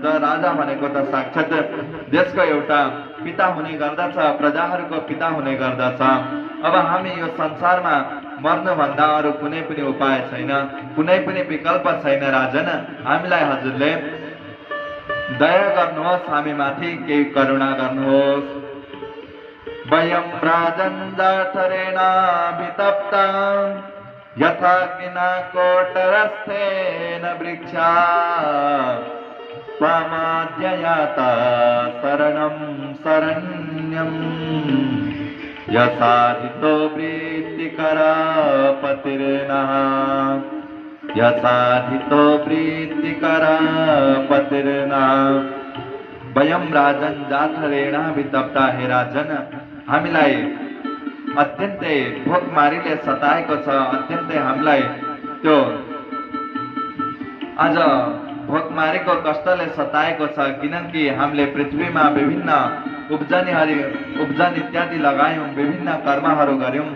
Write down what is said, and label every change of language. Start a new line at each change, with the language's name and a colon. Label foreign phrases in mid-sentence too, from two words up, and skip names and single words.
Nepali: राजा भनेको त साक्षात् देशको एउटा पिता हुने गर्दछ, प्रजाहरूको पिता हुने गर्दछ। अब हामी यो संसारमा मर्नुभन्दा अरू कुनै पनि उपाय छैन, कुनै पनि विकल्प छैन। राजन हामीलाई हजुरले दया गर्नुहोस्, हामी माथि केही करुणा गर्नुहोस्।
Sanskrit: वयं राजन् जाठरेणाभितप्ता यथा किना कोटरस्थेन वृक्षा त्वामाद्ययाता शरणं शरण्यं यसाधितो प्रीतिकरा पतिर्नः यसाधितो प्रीतिकरा पतिर्नः वयम राजन जाथरेणा वितप्ता
Nepali: हे राजन हामीलाई अत्यन्तै भोकमारीले सताएको छ अत्यन्तै हामीलाई त्यो आज भोकमारीको कष्टले सताएको छ किनकि हामीले पृथ्वीमा विभिन्न उब्जनी इत्यादि लगायौं विभिन्न कर्महरू गर्यौं